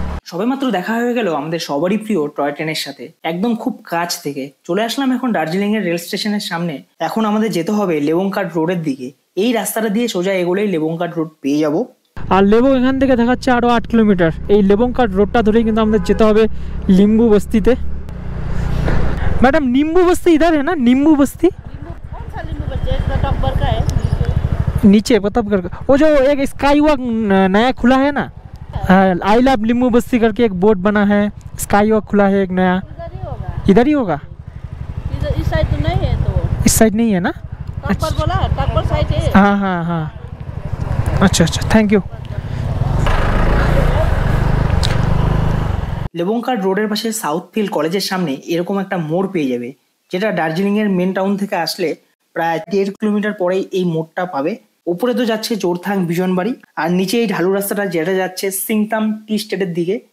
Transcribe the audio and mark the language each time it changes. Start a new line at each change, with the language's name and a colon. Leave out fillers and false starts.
Bangla: সবেমাত্র দেখা হয়ে গেল আমাদের সবারই প্রিয় টয় ট্রেনের সাথে, একদম খুব কাছ থেকে। চলে আসলাম এখন দার্জিলিং এর রেল স্টেশনের সামনে। এখন আমাদের যেতে হবে লেবংকাট রোডের দিকে। এই রাস্তাটা দিয়ে সোজা এগোলেই লেবংকাট রোড পেয়ে যাব। আর লেবং এখান থেকে দেখাচ্ছে আরো 8 কিলোমিটার। এই লেবংকাট রোডটা ধরেই কিন্তু আমাদের যেতে হবে লিম্বু বস্তিতে।
Hindi: मैडम नींबू बस्ती इधर है ना? नींबू बस्ती कौन सा नींबू बस्ती है? टप्पर का है नीचे प्रतापगढ़ का। वो जो एक स्काई वॉक नया खुला है ना, आई लव नींबू बस्ती करके एक बोर्ड बना है, स्काई वॉक खुला है एक नया, इधर ही होगा। इधर ही होगा? इधर इस साइड तो नहीं है, तो इस साइड नहीं है ना? टप्पर बोला, टप्पर साइड है। हाँ हाँ हाँ, अच्छा अच्छा, थैंक यू।
Bangla: লেবংকাট রোডের পাশে সাউথফিল্ড কলেজের সামনে এরকম একটা মোড় পেয়ে যাবে, যেটা দার্জিলিং এর মেন টাউন থেকে আসলে প্রায় 1.5 কিলোমিটার পরেই এই মোড়টা পাবে। উপরে তো যাচ্ছে জোরথাং বিজনবাড়ি, আর নিচে এই ঢালু রাস্তাটা যেটা যাচ্ছে সিংতাম টি স্টেটের দিকে।